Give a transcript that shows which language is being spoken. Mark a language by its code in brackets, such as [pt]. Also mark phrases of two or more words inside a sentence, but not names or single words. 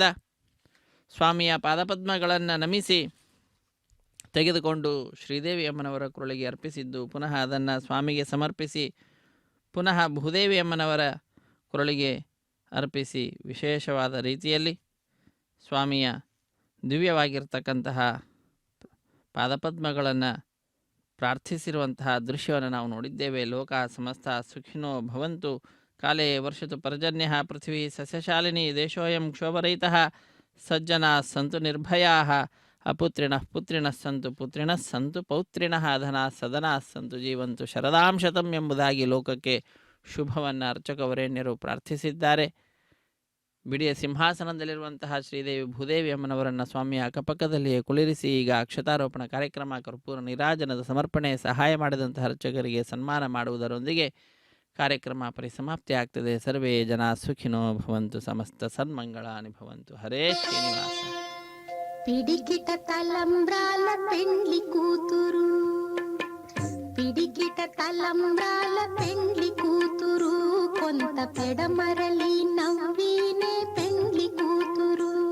[kn] ಸ್ವಾಮಿಯ ಪಾದಪದ್ಮಗಳನ್ನು ನಮಿಸಿ ತೆಗೆದುಕೊಂಡು ಶ್ರೀದೇವಿ ಅಮ್ಮನವರ ಕುರಳಿಗೆ ಅರ್ಪಿಸಿದ್ದು, ಪುನಃ ಅದನ್ನು ಸ್ವಾಮಿಗೆ ಸಮರ್ಪಿಸಿ ಪುನಃ ಭೂದೇವಿ ಅಮ್ಮನವರ ಕುರಳಿಗೆ ಅರ್ಪಿಸಿ ವಿಶೇಷವಾದ ರೀತಿಯಲ್ಲಿ ಸ್ವಾಮಿಯ ದಿವ್ಯವಾಗಿರ್ತಕ್ಕಂತಹ ಪಾದಪದ್ಮಗಳನ್ನು ಪ್ರಾರ್ಥಿಸಿರುವಂತಹ ದೃಶ್ಯವನ್ನು ನಾವು ನೋಡಿದ್ದೇವೆ. [sa] ಲೋಕ ಸಮಸ್ತ ಸುಖಿನೋ ಭವಂತು, ಕಾಲೇ ವರ್ಷತು ಪರ್ಜನ್ಯ, ಪೃಥ್ವೀ ಸಸ್ಯಶಾಲಿನಿ, ದೇಶೋಯಂ ಕ್ಷೋಭರಹಿತಃ, ಸಜ್ಜನಾ ಸಂತು ನಿರ್ಭಯಾಃ, ಅಪುತ್ರಿಣಃ ಪುತ್ರಿಣಃ ಸಂತು, ಪುತ್ರಿಣಃ ಸಂತು ಪೌತ್ರಿಣಃ, ಧನಾ ಸದನಾ ಸಂತು, ಜೀವಂತು ಶರದಾಂ ಶತಂ [kn] ಎಂಬುದಾಗಿ ಲೋಕಕ್ಕೆ ಶುಭವನ್ನು ಅರ್ಚಕವರೇಣ್ಯರು ಪ್ರಾರ್ಥಿಸಿದ್ದಾರೆ. ಬಿಡಿಯ ಸಿಂಹಾಸನದಲ್ಲಿರುವಂತಹ ಶ್ರೀದೇವಿ ಭೂದೇವಿ ಅಮ್ಮನವರನ್ನು ಸ್ವಾಮಿಯ ಅಕ್ಕಪಕ್ಕದಲ್ಲಿಯೇ ಕುಳಿರಿಸಿ ಈಗ ಅಕ್ಷತಾರೋಪಣ ಕಾರ್ಯಕ್ರಮ, ಕರ್ಪೂರ ನೀರಾಜನದ ಸಮರ್ಪಣೆ, ಸಹಾಯ ಮಾಡಿದಂತಹ ಅರ್ಚಕರಿಗೆ ಸನ್ಮಾನ ಮಾಡುವುದರೊಂದಿಗೆ ಕಾರ್ಯಕ್ರಮ ಪರಿಸಮಾಪ್ತಿ ಆಗ್ತದೆ. [sa] ಸರ್ವೇ ಜನ ಸುಖಿನೋ ಭವಂತು, ಸಮಸ್ತ ಸನ್ಮಂಗಳಾನಿ ಭವಂತು. ಹರೇ ಶ್ರೀನಿವಾಸ. [te] పిడికిట తలంబ్రాల పెండ్లి కూతురు, పిడికిట తలంబ్రాల పెండ్లి కూతురు, కొంత పెడమరలి నవ్వినే పెండ్లి కూతురు.